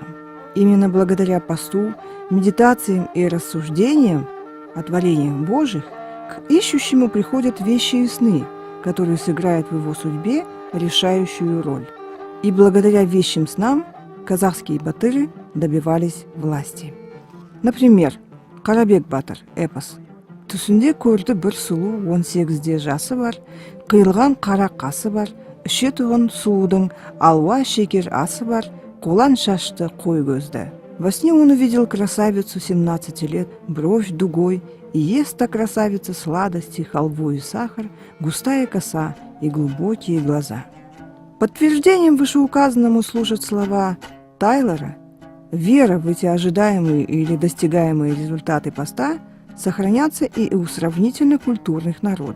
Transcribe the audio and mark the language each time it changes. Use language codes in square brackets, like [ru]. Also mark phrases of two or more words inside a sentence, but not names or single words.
[ru] Именно благодаря посту, медитациям и рассуждениям о творениях Божьих к ищущему приходят вещи и сны, которые сыграют в его судьбе решающую роль. И благодаря вещим снам казахские батыры добивались власти. Например, [kk] Қарабек батыр эпос. Түсінде көрді бір сұлу 18-де жасы бар, қиылған қара қасы бар, іші тұғын суудың алуа шекер асы бар, қолан шашты қой көзді. [ru] Во сне он увидел красавицу 17 лет, бровь дугой, и ест та красавица сладости, халву и сахар, густая коса и глубокие глаза. Подтверждением вышеуказанному служат слова Тайлора: «Вера в эти ожидаемые или достигаемые результаты поста сохранятся и у сравнительно культурных народов.